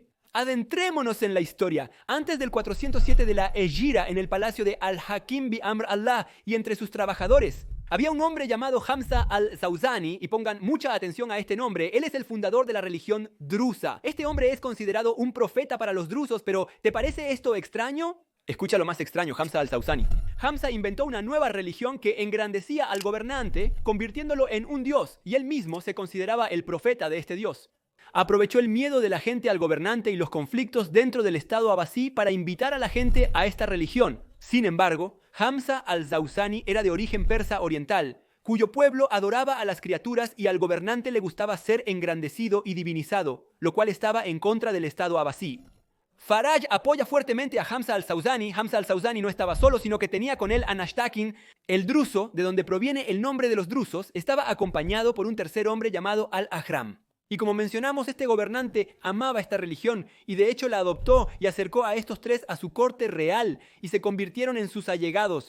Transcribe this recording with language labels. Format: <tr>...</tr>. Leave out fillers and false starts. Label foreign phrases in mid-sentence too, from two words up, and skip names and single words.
<es>Adentrémonos en la historia. Antes del 407 de la Hégira, en el palacio de Al-Hakim bi Amr Allah y entre sus trabajadores, había un hombre llamado Hamza al-Zawzani, y pongan mucha atención a este nombre. Él es el fundador de la religión drusa. Este hombre es considerado un profeta para los drusos, pero ¿te parece esto extraño? Escucha lo más extraño, Hamza al-Zawzani. Hamza inventó una nueva religión que engrandecía al gobernante, convirtiéndolo en un dios, y él mismo se consideraba el profeta de este dios. Aprovechó el miedo de la gente al gobernante y los conflictos dentro del estado abasí para invitar a la gente a esta religión. Sin embargo, Hamza al-Zawzani era de origen persa oriental, cuyo pueblo adoraba a las criaturas y al gobernante le gustaba ser engrandecido y divinizado, lo cual estaba en contra del estado abasí. Faraj apoya fuertemente a Hamza al-Zawzani. Hamza al-Zawzani no estaba solo, sino que tenía con él a Nashtakin, el druso, de donde proviene el nombre de los drusos. Estaba acompañado por un tercer hombre llamado al-Ahram. Y como mencionamos, este gobernante amaba esta religión y de hecho la adoptó y acercó a estos tres a su corte real y se convirtieron en sus allegados.</es>